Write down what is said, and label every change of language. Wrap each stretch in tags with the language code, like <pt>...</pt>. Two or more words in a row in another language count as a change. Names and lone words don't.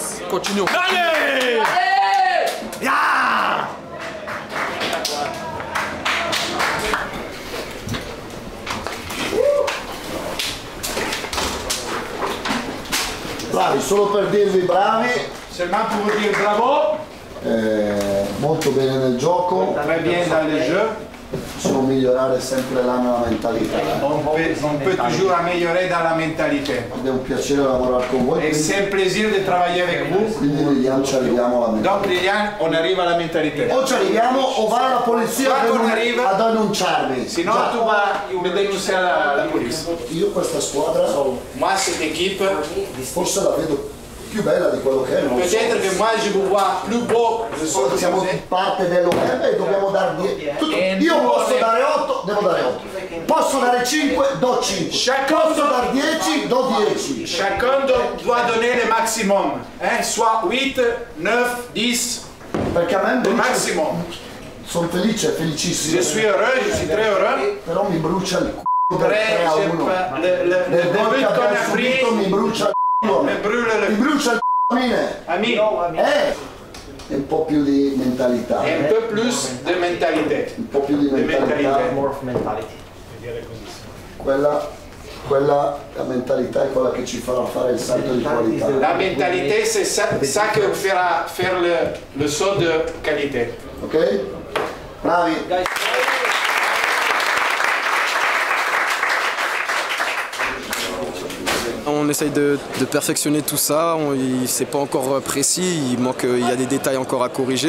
<fr>continue. Allez! Yeah!</fr> <it>Bravi, solo per dirvi bravi.</it> <fr>Seulement pour vous dire bravo.</fr> <it>Molto bene nel gioco.</it> <fr>Très bien dans le jeu.</fr> <it>Possiamo migliorare sempre la mentalità.</it> <fr>On peut toujours améliorer dans la mentalité.</fr> <it>Ed è un piacere lavorare con voi.</it> <fr>Et c'est un plaisir de travailler avec vous.</fr> <it>Quindi Lilian ci arriviamo alla mentalità.</it> <fr>Donc Lilian, on arrive à la mentalité.</fr> <it>O ci arriviamo o va alla polizia a denunciarvi.</it> <fr>Sinon tu vas me dénoncer la police.</fr> <it>Io questa squadra,</it> <fr>moi cette équipe,</fr> <it>forse la vedo più bella di quello che è.</it> <fr>Peut-être que moi je vous vois plus beau.</fr> <it>Siamo parte dell'OM e dobbiamo dare 10. Io posso dare 8, devo dare 8. Posso dare 5, do 5. Posso dare 10, do 10.</it> <fr>Chacun doit donner le maximum. Soit 8, 9, 10.</fr> <it>Perché a me</it> <fr>le maximum.</fr> <it>Sono felice, felicissimo.</it> <fr>Je suis heureux, je suis très heureux.</fr> <it>Però mi brucia il c***o del 3 a 1.</it> <fr>Le but qu'on a pris</fr> <it>mi brucia il c***o. Mi brucia il c***o. Ami. E un po' più di mentalità.</it> <fr>Un peu plus de mentalité.</fr> <it>Un po' più di mentalità. Quella la mentalità è quella che ci farà fare il salto di qualità.</it> <fr>La mentalité, c'est ça qui fera faire le saut de qualité.</fr> <it>Ok? Bravi.</it> <fr>On essaye de perfectionner tout ça, c'est pas encore précis, il y a des détails encore à corriger.</fr>